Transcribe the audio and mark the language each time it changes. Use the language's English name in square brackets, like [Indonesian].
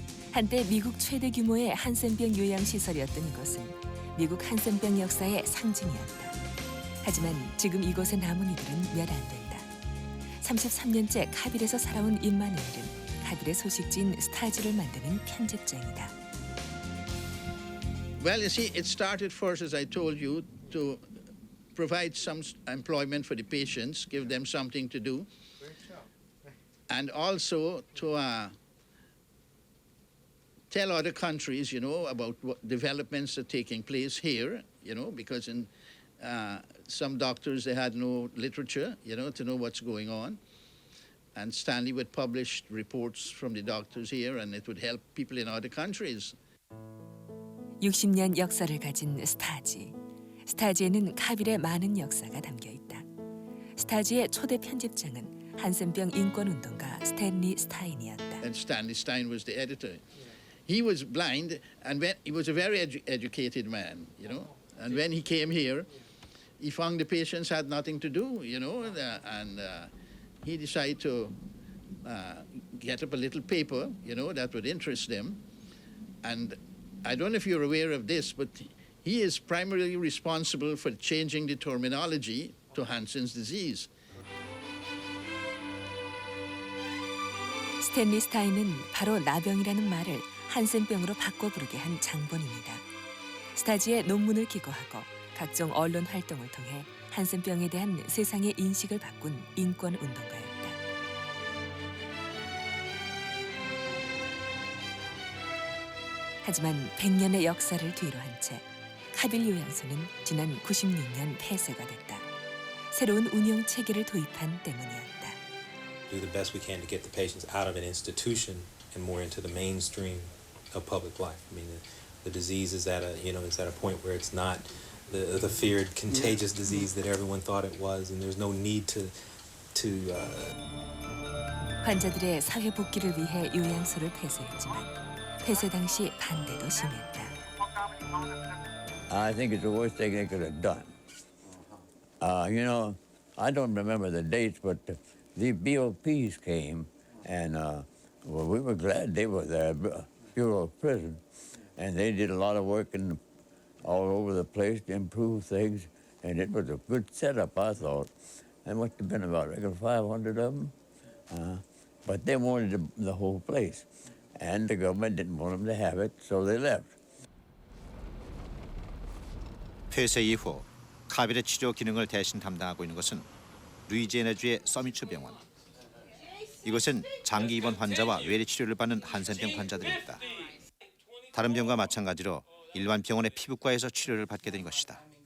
[Korean] 한때 미국 최대 규모의 한센병 요양시설이었던 이곳은 미국 한센병 역사의 상징이었다. 하지만 지금 이곳에 남은 이들은 몇 안 된다. 33년째 카빌에서 살아온 임마누엘은 카빌의 소식지인 스타즈를 만드는 편집장이다. [English] Well, you see, it started first, as I told you, to provide some employment for the patients, give them something to do, and also to tell other countries, about what developments are taking place here, because in some doctors, they had no literature, to know what's going on. And Stanley would publish reports from the doctors here, and it would help people in other countries. [Korean] 60년 역사를 가진 스타지. 스타지에는 카빌의 많은 역사가 담겨 있다. 스타지의 초대 편집장은 한센병 인권운동가 스탠리 스타인이었다. [English] And Stanley Stein was the editor. He was blind, and he was a very educated man, you know. And when he came here, he found the patients had nothing to do, you know, and he decided to get up a little paper, you know, that would interest them. And I don't know if you're aware of this, but he is primarily responsible for changing the terminology to Hansen's disease. [Korean] 스탠리 스타인은 바로 나병이라는 말을 한센병으로 바꿔 부르게 한 장본입니다. 스타지의 논문을 기고하고 각종 언론 활동을 통해 한센병에 대한 세상의 인식을 바꾼 인권 운동가였다. 하지만 100년의 역사를 뒤로 한 채 카빌 요양소는 지난 96년 폐쇄가 됐다. 새로운 운영 체계를 도입한 때문이었다. [English] Do the best we can to get the patients out of an institution and more into the mainstream of public life. I mean, the disease is at a point where it's not the feared contagious disease that everyone thought it was, and there's no need to. [Korean] 환자들의 사회 복귀를 위해 요양소를 폐쇄했지만 폐쇄 당시 반대도 심했다. [English] I think it's the worst thing they could have done. You know, I don't remember the dates, but the BOPs came, and well, we were glad they were there, Bureau of Prison, and they did a lot of work all over the place to improve things, and it was a good setup, I thought. There must have been about 500 of them, but they wanted the whole place, and the government didn't want them to have it, so they left. [Korean] 폐쇄 이후 카빌의 치료 기능을 대신 담당하고 있는 것은 루이지애나주의 서미츠 병원. 이곳은 장기 입원 환자와 외래 치료를 받는 한센병 환자들이 있다. 다른 병과 마찬가지로 일반 병원의 피부과에서 치료를 받게 된 것이다.